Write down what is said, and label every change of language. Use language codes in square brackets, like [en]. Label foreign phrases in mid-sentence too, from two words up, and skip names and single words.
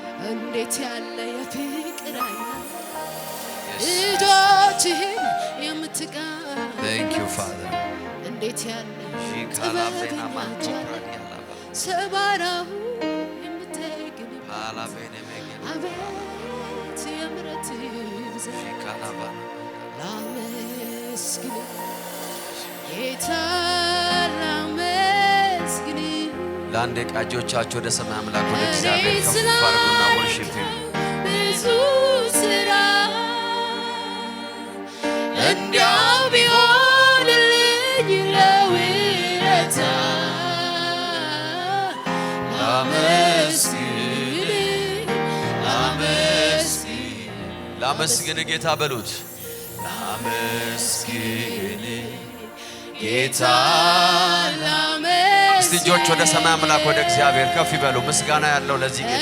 [am] እንዴት ያለ የፍቅር አይነት እጆችህን የምትቀር [en] Thank you, Father. [am] እንዴት ያለ Shikalavena manto pradiala. ሰባራው የምትገኝ Palavene megene. አቤት የምሕረት ብዛት Shikalavana. ላመስግን ጌታ ላመስግን ለአንድ ቃጆቻችሁ ወደ ሰማይ አምላክ ወደ እግዚአብሔር ከፍ አድርጉና [en] worship him. [am] ብዙ ስራ እንዲያው ቢሆንልኝ ለውለታ ላመስግን ጌታ በሉት ላመስግን ጌታ እስቲ እጆች ወደ ሰማይ አምላክ ወደ እግዚአብሔር ከፍ ይበሉ ምስጋና ያለው ለዚህ ጌታ